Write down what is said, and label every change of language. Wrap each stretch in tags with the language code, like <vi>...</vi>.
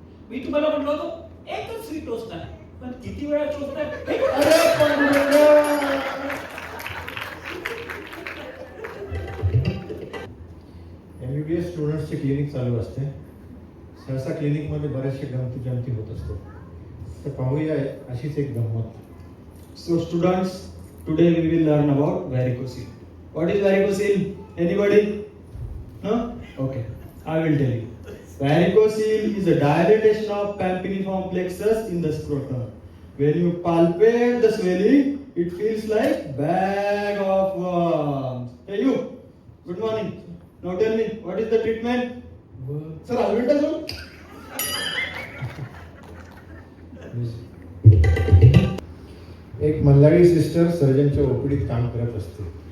<mr>मी तुम्हाला म्हटलं होतं एकच सुई टोचणार, पण किती वेळा टोचणार? अरे पांडुरंगा. MBBS स्टुडंट्सचे क्लिनिक चालू असते. सहसा क्लिनिक मध्ये बरेचसे गमती जमती होत असते. तर पाहूया अशीच एक गंमत.</mr> <en>So students, today we will learn about varicocele. What is varicocele? Anybody? No? Okay, I will tell you. Varicocele is a dilatation of pampiniform plexus in the scrotum. When you palpate the swelling, it feels like bag of worms. Hey you, good morning. Now tell me, what is the treatment?</en> <mr>Sir albendazole. एक Malhari sister सर्जनच्या ओपीडीत काम करत असते.</mr>